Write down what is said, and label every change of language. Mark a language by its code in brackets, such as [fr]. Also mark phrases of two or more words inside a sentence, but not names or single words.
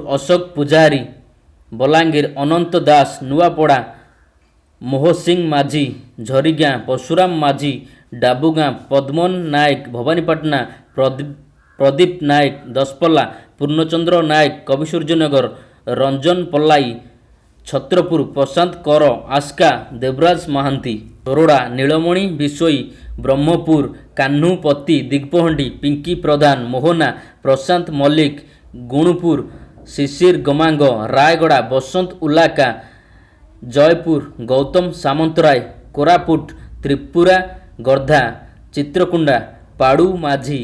[or] अशोक पूजारी, बलांगीर अनंत दास, नुआपड़ा मोहसिंह माझी, झरीगाँ परशुराम माझी, डाबुगाँ पद्मन नायक, भवानीपाटना प्रदीप नायक, दसपल्ला पूर्णचंद्र नायक, कविसूर्यनगर रंजन पल्लाई, छत्रपुर प्रशांत कर, आस्का देवराज महांती। ତୋରଡ଼ା, ନୀଳମଣି ବିଶୋଇ, ବ୍ରହ୍ମପୁର, କାହ୍ନୁପତି ଦିଗପହଣ୍ଡି, ପିଙ୍କି ପ୍ରଧାନ, ମୋହନା, ପ୍ରଶାନ୍ତ ମଲ୍ଲିକ, ଗୁଣୁପୁର, ଶିଶିର ଗମାଙ୍ଗ, ରାୟଗଡ଼ା, ବସନ୍ତ ଉଲ୍ଲାକା, ଜୟପୁର, ଗୌତମ ସାମନ୍ତରାୟ, କୋରାପୁଟ, ତ୍ରିପୁରା, ଗର୍ଦ୍ଧା, ଚିତ୍ରକୁଣ୍ଡା, ପାଡ଼ୁ ମାଝି।